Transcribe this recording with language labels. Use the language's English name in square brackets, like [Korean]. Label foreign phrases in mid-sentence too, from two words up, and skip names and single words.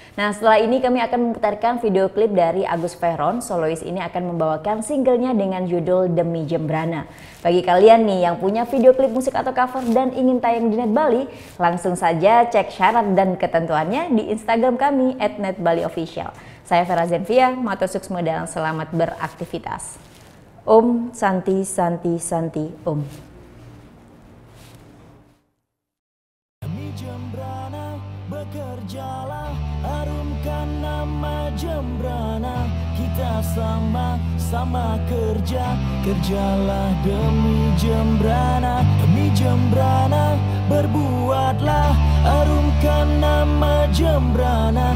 [Indonesian] Nah, setelah ini kami akan memutarkan video klip dari Agus Veron. Solois ini akan membawakan singlenya dengan judul Demi Jembrana. Bagi kalian nih yang punya video klip musik atau cover dan ingin tayang di Net Bali, langsung saja cek syarat dan ketentuannya di Instagram kami @netbaliofficial. Saya Vera Zenvia, [Balinese] matur suksma [Indonesian] dan selamat beraktivitas. [Sanskrit] Om Santi Santi Santi Om. [Indonesian] Demi Jembrana bekerjalah, harumkan nama Jembrana. Kita sama-sama kerja, kerjalah demi Jembrana. Demi Jembrana berbuatlah, harumkan nama Jembrana.